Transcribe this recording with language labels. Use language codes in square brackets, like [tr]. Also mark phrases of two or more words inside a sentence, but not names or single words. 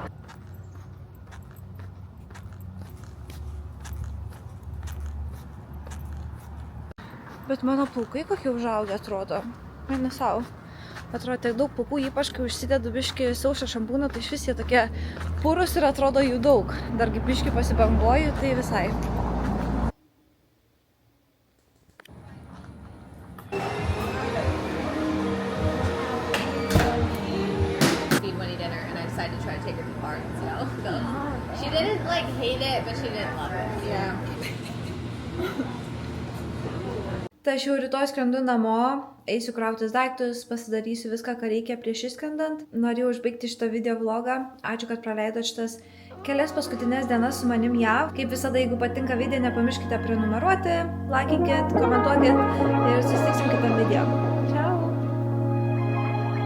[lt] Bet mano plaukai kokie užaugę atrodo. Mane savo. Atrodo tiek daug plaukų, ypač kai užsidedu biškį sausą šampūną, tai iš vis jie tokie purus ir atrodo jų daug. Dargi biškį pasibanguoju, tai visai. [en] She didn't like hate it, but she didn't love it. Yeah. [lt] Tai aš jau rytoj skrendu namo, eisiu krautis daiktus, pasidarysiu viską, ką reikia prieš išskrendant. Norėjau užbaigti šitą video vlogą. Ačiū, kad praleidot šitas kelias paskutinės dienas su manim JAV. Kaip visada, jeigu patinka video, nepamirškite prenumeruoti, laikinkit, komentuokit ir susitiksim kitam video.